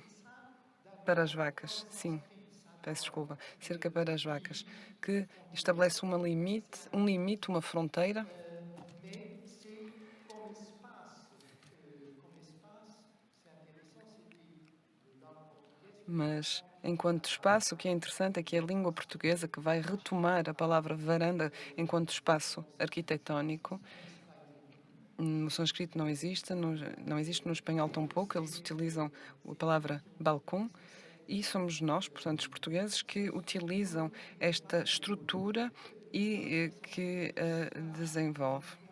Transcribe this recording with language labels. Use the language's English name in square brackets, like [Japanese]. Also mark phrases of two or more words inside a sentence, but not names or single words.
[French] Et ça, [Portuguese] para as [French] d'abord, dans [Portuguese] vacas, [French] le [Portuguese] sim. [French] sanskrit, ça [Portuguese] Peço [French] dans [Portuguese] desculpa, cerca [French] les [Portuguese] para as vacas, [French] limites [Portuguese] que [French] frontières, [Portuguese] estabelece [French] etc. [Portuguese] um limite, uma fronteira, [French] Mais c'est comme espace, c'est intéressant, c'était de langue portugaise qui [Portuguese] mas [French] reprend [Portuguese] enquanto [French] Varanda. [Portuguese] espaço, o que é interessante é que é a língua portuguesa que vai retomar a palavra varanda enquanto espaço arquitetónico. No sânscrito não existe, não existe no espanhol tampouco, eles utilizam a palavra balcão e somos nós, portanto, os portugueses, que utilizam esta estrutura e que a desenvolve.